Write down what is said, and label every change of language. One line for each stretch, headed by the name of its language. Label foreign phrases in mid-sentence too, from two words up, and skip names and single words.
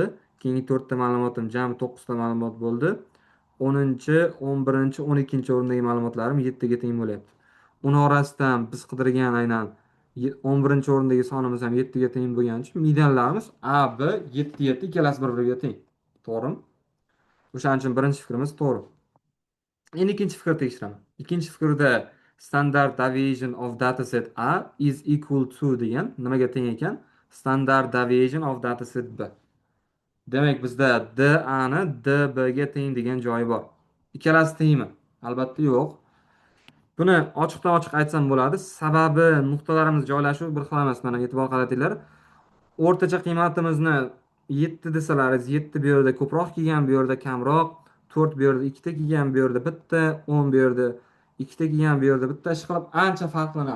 Uzbek: Keyingi 4 ta ma'lumotim jami 9 ta ma'lumot bo'ldi. 10-chi, 11-chi, 12-chi o'rindagi ma'lumotlarim 7 ga teng bo'lyapti. Uni orasidan biz qidirgan aynan 11-chi o'rindagi sonimiz ham 7 ga teng bo'lgani uchun medianlarimiz A, B 7, 7 ikkalasi bir-biriga teng. To'g'rimi? O'shaning uchun birinchi fikrimiz to'g'ri. Endi ikkinchi fikrni tekshiraman. Ikkinchi fikrda
English: standard deviation of dataset A is equal to
Uzbek: degan nimaga teng ekan?
English: Standard deviation of dataset B.
Uzbek: Demak, bizda DA ni DB ga teng degan joyi bor. Ikkalasi tengmi? Albatta yo'q. Buni ochiqdan ochiq aytsam bo'ladi. Sababi nuqtalarimiz joylashuvi bir xil emas. Mana e'tibor qaratinglar. O'rtacha qiymatimizni 7 desalar, 7 bu yerda ko'proq kelgan, bu yerda kamroq, 4 bu yerda 2 ta kelgan, bu yerda bitta, 10 bu yerda 2 ta kelgan, bu yerda bitta, ish qilib ancha farqlanadi.